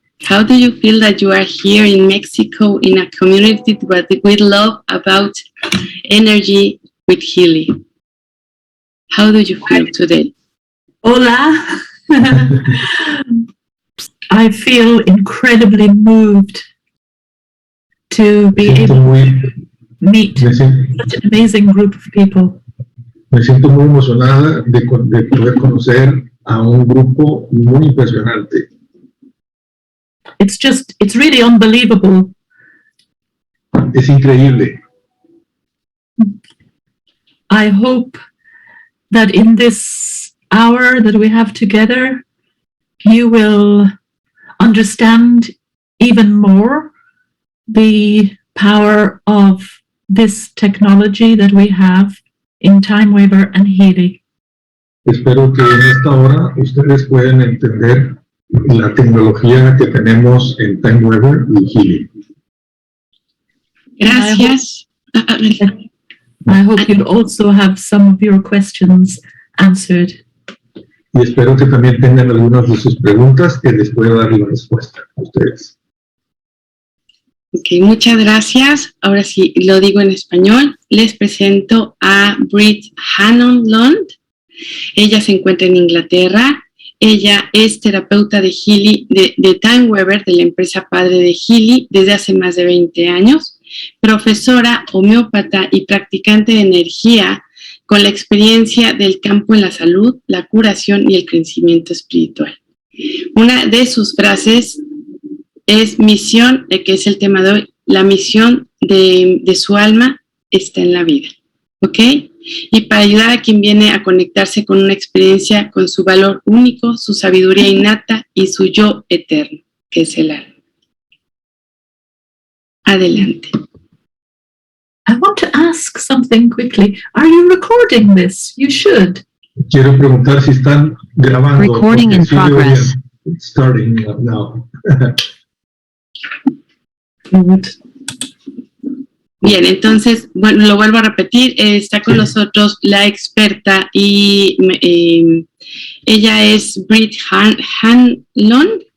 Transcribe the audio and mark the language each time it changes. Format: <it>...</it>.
<en>How do you feel that you are here in Mexico in a community with love about energy with Healy? How do you feel today?</en> <es>Hola.</es> <en>I feel incredibly moved to be able to meet such an amazing group of people.</en> <es>Me siento muy emocionada de poder conocer a un grupo muy impresionante.</es> <en>It's really unbelievable.</en> <es>Es increíble.</es> <en>I hope that in this hour that we have together, you will understand even more the power of this technology that we have in Time Weber and Healy.</en> <es>Espero que en esta hora ustedes puedan entender la tecnología que tenemos en Time Weber y Healy. Gracias.</es> <en>I hope you'll also have some of your questions answered.</en> <es>Y espero que también tengan algunas de sus preguntas que les pueda dar la respuesta a ustedes. Ok, muchas gracias. Ahora sí, lo digo en español. Les presento a Brid Hanlon. Ella se encuentra en Inglaterra. Ella es terapeuta de Healy, de Time Weber, de la empresa padre de Healy, desde hace más de 20 años. Profesora, homeópata y practicante de energía con la experiencia del campo en la salud, la curación y el crecimiento espiritual. Una de sus frases es misión, que es el tema de hoy, la misión de su alma está en la vida, ¿ok? Y para ayudar a quien viene a conectarse con una experiencia con su valor único, su sabiduría innata y su yo eterno, que es el alma. Adelante.</es> <en>I want to ask something quickly. Are you recording this? You should.</en> <es>Quiero preguntar si están grabando.</es> <en>Recording in progress. Starting now.</en> <es>Bien, entonces, bueno, lo vuelvo a repetir, está con nosotros la experta y ella es Brid Hanlon.</es>